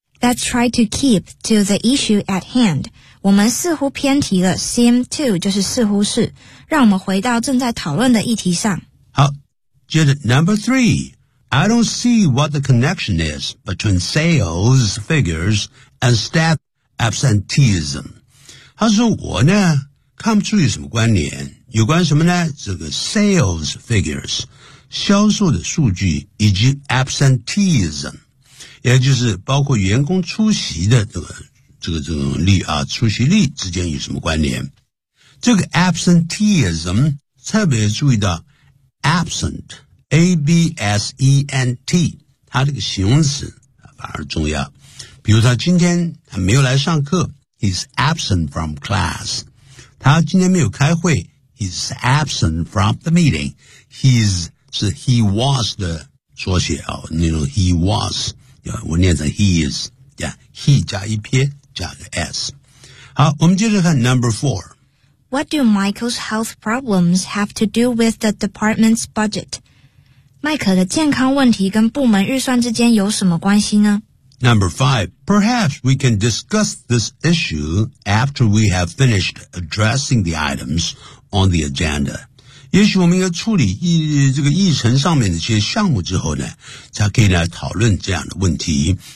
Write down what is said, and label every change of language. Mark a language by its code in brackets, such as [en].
[en] Let's try to keep to the issue at hand. [zh] 我们似乎偏题了 ， [en] seem to [zh] 就是似乎是，让我们回到正在讨论的议题上。好，接着 [en] Number three。 I don't see what the connection is between sales figures and staff absenteeism. [zh] 他说我呢看不出有什么关联，有关什么呢？这个 sales figures 销售的数据以及 absenteeism， 也就是包括员工出席的出席率之间有什么关联。这个 absenteeism 特别注意到 absentABSENT， 它这个形容词反而重要。比如他今天他没有来上课 ， [en] He's absent from class。 [zh] 他今天没有开会 ， [en] He's absent from the meeting。 [zh] He's 是 He was 的缩写啊，那种 He was， 我念成 He is， 对吧 ？He 加一撇加个 S。好，我们接着看 [en] Number Four。 What do Michael's health problems have to do with the department's budget？ [zh] 麦克的健康问题跟部门预算之间有什么关系呢 [en] ？Number five, perhaps we can discuss this issue after we have finished addressing the items on the agenda. [zh] 也许我们要处理这个议程上面的一些项目之后呢，才可以来讨论这样的问题。